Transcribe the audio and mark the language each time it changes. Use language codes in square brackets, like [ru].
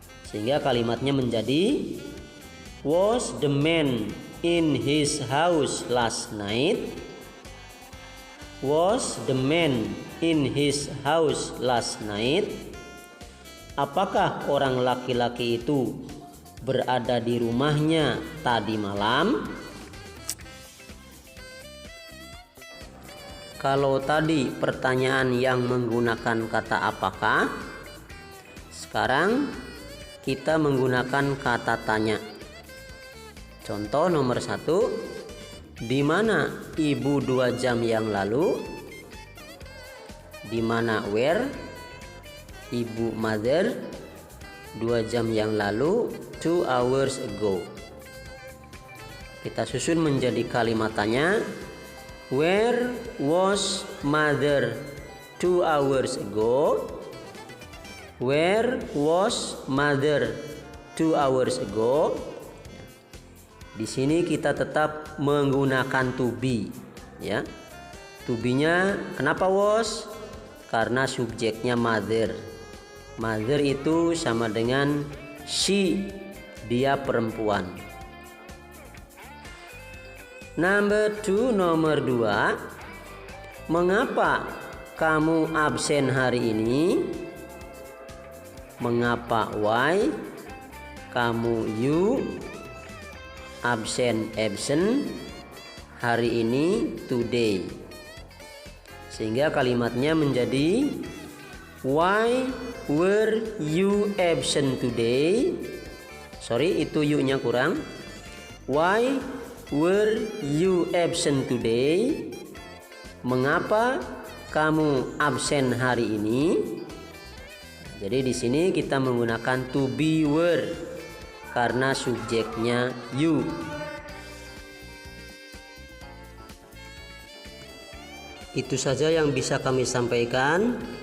[id] Sehingga kalimatnya menjadi [en] was the man in his house last night? Was the man in his house last night? [id] Apakah orang laki-laki itu berada di rumahnya tadi malam? Kalau tadi pertanyaan yang menggunakan kata apakah, sekarang kita menggunakan kata tanya. Contoh nomor 1. Di mana ibu 2 jam yang lalu? Di mana where? Ibu mother 2 jam yang lalu, [en] 2 hours ago. [id] Kita susun menjadi kalimat tanya. [en] Where was mother 2 hours ago? Where was mother 2 hours ago? [id] Di sini kita tetap menggunakan to be, ya. To be-nya kenapa was? Karena subjeknya mother. Mother itu sama dengan she, dia perempuan. Nomor 2. Mengapa kamu absen hari ini? Mengapa, why? Kamu, you. Absen, absent. Hari ini, today. Sehingga kalimatnya menjadi [en] why were you absent today? [id] Sorry, itu you-nya kurang. [en] Why were you absent today? [id] Mengapa kamu absen hari ini? Jadi di sini kita menggunakan to be were karena subjeknya you. Itu saja yang bisa kami sampaikan.